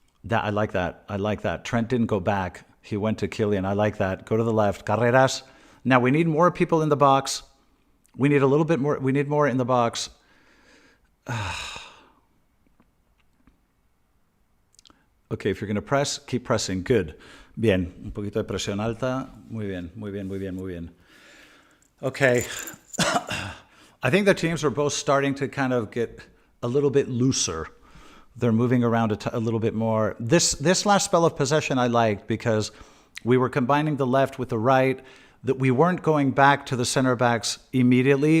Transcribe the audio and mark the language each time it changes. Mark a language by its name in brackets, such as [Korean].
[English] I like that. I like that. Trent didn't go back. He went to Kylian. I like that. Go to the left. Carreras. Now we need more people in the box. We need a little bit more. We need more in the box. Okay, if you're going to press, keep pressing. Good. [Spanish] Bien. Un poquito de presión alta. Muy bien, muy bien, muy bien, muy bien. [English] Okay. I think the teams are both starting to kind of get a little bit looser. They're moving around a little bit more. This last spell of possession I liked because we were combining the left with the right, that we weren't going back to the center backs immediately.